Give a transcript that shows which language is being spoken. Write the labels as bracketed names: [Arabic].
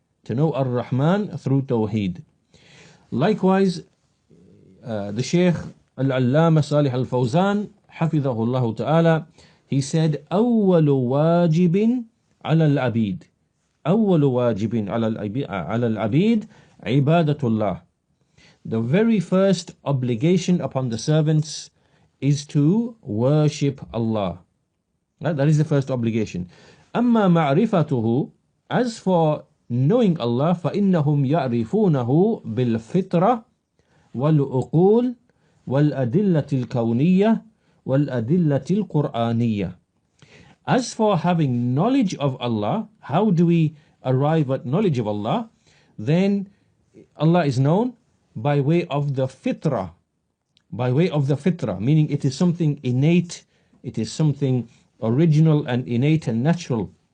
[English] To know Ar-Rahman through Tawheed. Likewise, the Shaykh Al-Allama Salih Al-Fawzan, Hafidhahullah Ta'ala, he said, [Arabic] أول واجب على العبيد أول واجب على العبيد عبادة الله. [English] The very first obligation upon the servants is to worship Allah. That is the first obligation. [Arabic] أما معرفته, [English] as for knowing Allah, [Arabic] فإنهم يعرفونه بالفطرة والعقول والأدلة الكونية والأدلة القرآنية. [English] As for having knowledge of Allah, how do we arrive at knowledge of Allah? Then Allah is known by way of the fitrah, meaning it is something innate, it is something original and innate and natural.